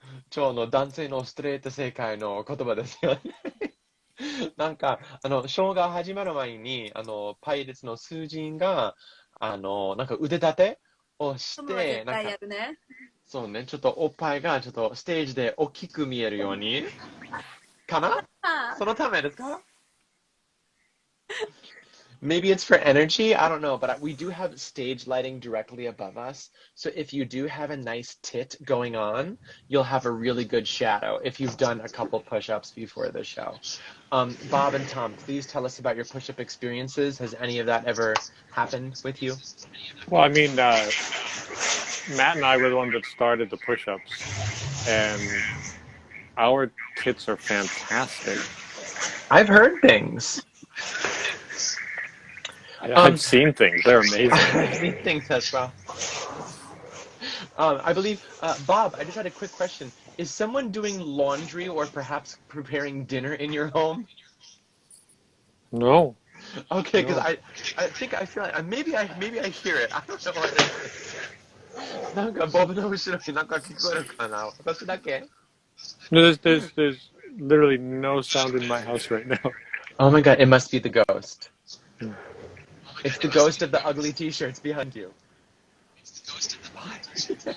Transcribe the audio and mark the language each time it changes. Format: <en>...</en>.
<ja>超の男性のストレート正解の言葉ですよね。なんか、ショーが始まる前に、パイレーツの数人が、なんか腕立てをして、なんか、そうね、ちょっとおっぱいがちょっとステージで大きく見えるように、かな？そのためですか？</ja> <en>Maybe it's for energy, I don't know, but we do have stage lighting directly above us. So if you do have a nice tit going on, you'll have a really good shadow if you've done a couple push-ups before the show. Bob and Tom, please tell us about your push-up experiences. Has any of that ever happened with you? Well, I mean, Matt and I were the ones that started the push-ups, and our tits are fantastic. I've heard things. I've seen things. They're amazing. I've seen things as well. I believe, Bob, I just had a quick question. Is someone doing laundry or perhaps preparing dinner in your home? No. Okay, because I feel like maybe I hear it. I don't know what it is.</en> <ja>なんかボブの後ろになんか聞こえるかな？私だけ？</ja> <en>No, there's literally no sound in my house right now. Oh my god, it must be the ghost. It's the ghost of the ugly t-shirts behind you. It's the ghost of the pirates.</en>